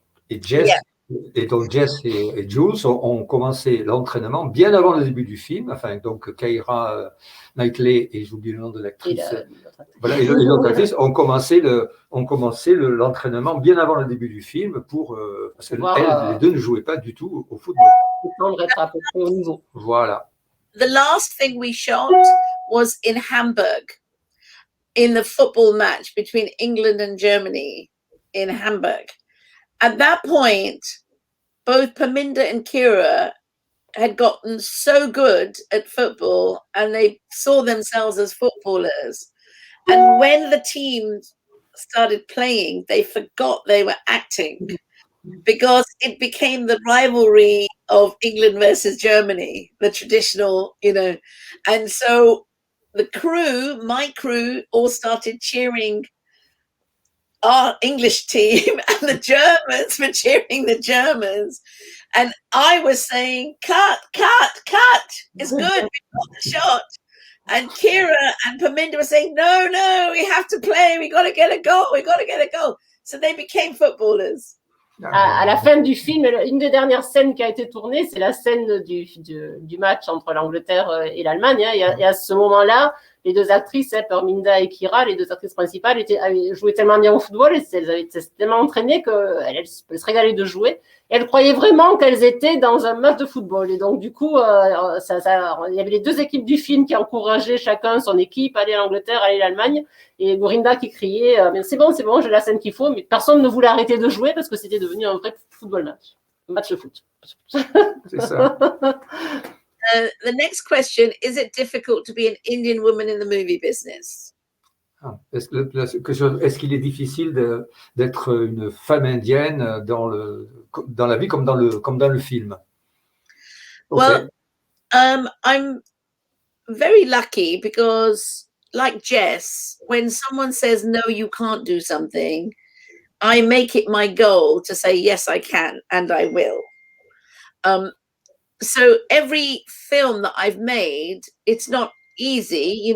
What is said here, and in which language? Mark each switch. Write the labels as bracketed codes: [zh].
[fr] Et Jess, et donc Jess et Jules ont commencé l'entraînement bien avant le début du film. Enfin, donc Keira Knightley et j'oublie le nom de l'actrice. Voilà, et l'autre actrice ont commencé l'entraînement bien avant le début du film parce que les deux ne jouaient pas du tout au football. Être à peu près au niveau. Voilà. [en] The last thing we shot was in Hamburg, in the football match between England and Germany in Hamburg. At that point, both Paminda and Kira had gotten so good at football and they saw themselves as footballers. And when the team started playing, they forgot they were acting because it became the rivalry of England versus Germany, the traditional, And so my crew all started cheering our English team and the Germans were cheering the Germans. And I was saying, cut, it's good, we've got the shot. And Kira and Paminda were saying, no, we have to play, we got to get a goal. So they became footballers. [fr] À la fin du film, une des dernières scènes qui a été tournée, c'est la scène du match entre l'Angleterre et l'Allemagne. Et à ce moment-là, les deux actrices, Paminda et Kira, les deux actrices principales, jouaient tellement bien au football et elles avaient tellement entraîné qu'elles se régalaient de jouer. Et elles croyaient vraiment qu'elles étaient dans un match de football. Et donc, du coup, il y avait les deux équipes du film qui encourageaient chacun son équipe, aller à l'Angleterre, aller à l'Allemagne. Et Gorinda qui criait « c'est bon, j'ai la scène qu'il faut ». Mais personne ne voulait arrêter de jouer parce que c'était devenu un vrai football match. Un match de foot. C'est ça. [en] The next question, is it difficult to be an Indian woman in the movie business? [fr] Est-ce qu'il est difficile d'être une femme indienne dans la vie comme dans le film? [en] Okay. Well, I'm very lucky because, like Jess, when someone says, no, you can't do something, I make it my goal to say, yes, I can, and I will. So every film that I've made, it's not easy.